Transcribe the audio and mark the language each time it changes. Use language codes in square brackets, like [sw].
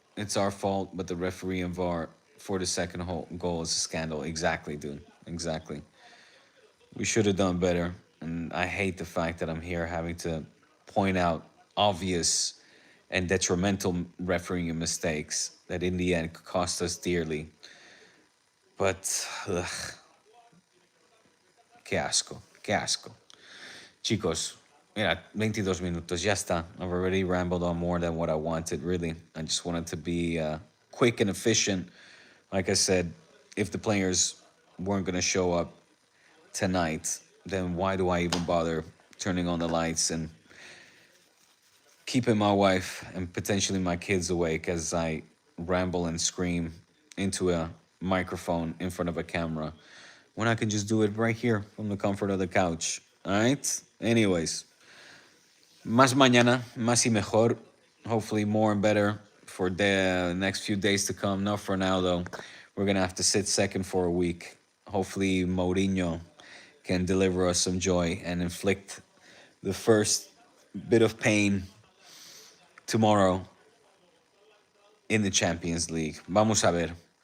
[en] It's our fault, but the referee and VAR for the second goal is a scandal. Exactly, dude. Exactly. We should have done better. And I hate the fact that I'm here having to point out obvious and detrimental refereeing mistakes that in the end cost us dearly. [es] But, ugh, qué asco, qué asco. Chicos, mira, 22 minutos, ya está. [en] I've already rambled on more than what I wanted, really. I just wanted to be quick and efficient. Like I said, if the players weren't going to show up tonight, then why do I even bother turning on the lights and keeping my wife and potentially my kids awake as I ramble and scream into a microphone in front of a camera when I can just do it right here from the comfort of the couch? All right? [es] Anyways, más mañana, más y mejor. [en] Hopefully, more and better for the next few days to come. Not for now, though. We're going to have to sit second for a week. Hopefully, Mourinho can deliver us some joy and inflict the first bit of pain tomorrow in the Champions League. [es] Vamos a ver.